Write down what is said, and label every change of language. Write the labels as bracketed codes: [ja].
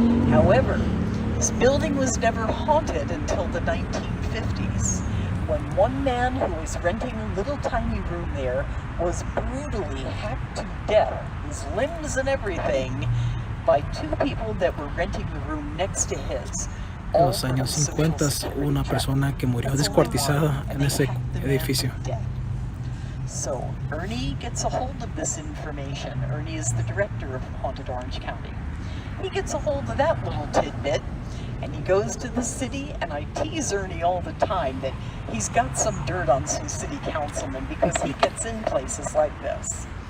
[en] However, this building was never haunted until the 1950s, when one man who was renting a little tiny room there was brutally hacked to death, his limbs and everything, by two people that were renting the room next to his. [es] En los años 50 hubo una persona que murió descuartizada en ese edificio. [en] So Ernie gets a hold of this information. Ernie is the director of Haunted Orange County. He gets a hold of that little tidbit, and he goes to the city, and I tease Ernie all the time that he's got some dirt on some city councilmen because he gets in places like this.